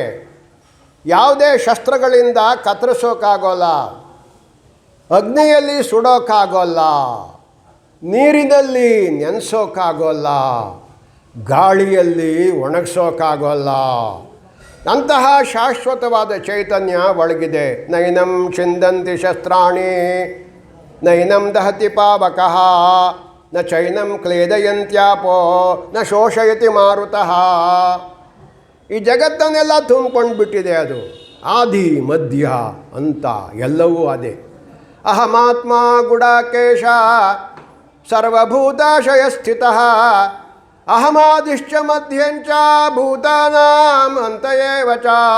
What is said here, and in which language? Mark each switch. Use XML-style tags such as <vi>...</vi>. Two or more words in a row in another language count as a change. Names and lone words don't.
<kn>ಯಾವುದೇ ಶಸ್ತ್ರಗಳಿಂದ ಕತ್ತರಿಸೋಕ್ಕಾಗೋಲ್ಲ, ಅಗ್ನಿಯಲ್ಲಿ ಸುಡೋಕ್ಕಾಗೋಲ್ಲ, ನೀರಿನಲ್ಲಿ ನೆನೆಸೋಕ್ಕಾಗೋಲ್ಲ, ಗಾಳಿಯಲ್ಲಿ ಒಣಗಿಸೋಕ್ಕಾಗೋಲ್ಲ. ಅಂತಹ ಶಾಶ್ವತವಾದ ಚೈತನ್ಯ ಒಳಗಿದೆ.</kn> <sa>ನೈನಂ ಚಿಂದಂತಿ ಶಸ್ತ್ರಾಣಿ ನೈನಂ ದಹತಿ ಪಾವಕಃ ನ ಚೈನಂ ಕ್ಲೇದಯಂತ್ಯಾಪೋ ನ ಶೋಷಯತಿ ಮಾರುತಃ.</sa> <kn>ಈ ಜಗತ್ತನ್ನೆಲ್ಲ ತುಂಬಿಕೊಂಡು ಬಿಟ್ಟಿದೆ. ಅದು ಆದಿ ಮಧ್ಯ ಅಂತ ಎಲ್ಲವೂ ಅದೇ.</kn> <sa>ಅಹಮಾತ್ಮ ಗುಡಾಕೇಶ ಸರ್ವಭೂತಾಶಯ ಸ್ಥಿತಃ ಅಹಮಾದಿಶ್ಚ ಮಧ್ಯಂಚ ಭೂತಾನಾಂ ಅಂತಯೇವ ಚ.</sa>